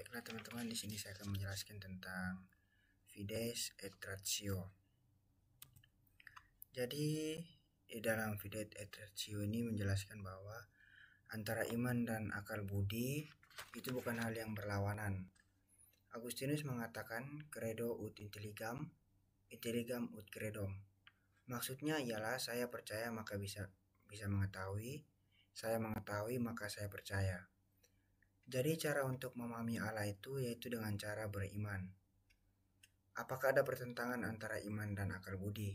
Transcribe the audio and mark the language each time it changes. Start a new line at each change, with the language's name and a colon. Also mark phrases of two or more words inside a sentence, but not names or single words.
Indonesian: Nah, teman-teman, di sini saya akan menjelaskan tentang
Latin: fides et ratio.
Indonesian: Jadi, di dalam
Latin: fides et ratio
Indonesian: ini menjelaskan bahwa antara iman dan akal budi itu bukan hal yang berlawanan. Agustinus mengatakan
Latin: credo ut intelligam, intelligam ut credom.
Indonesian: Maksudnya ialah saya percaya maka bisa mengetahui, saya mengetahui maka saya percaya. Jadi cara untuk memahami Allah itu yaitu dengan cara beriman. Apakah ada pertentangan antara iman dan akal budi?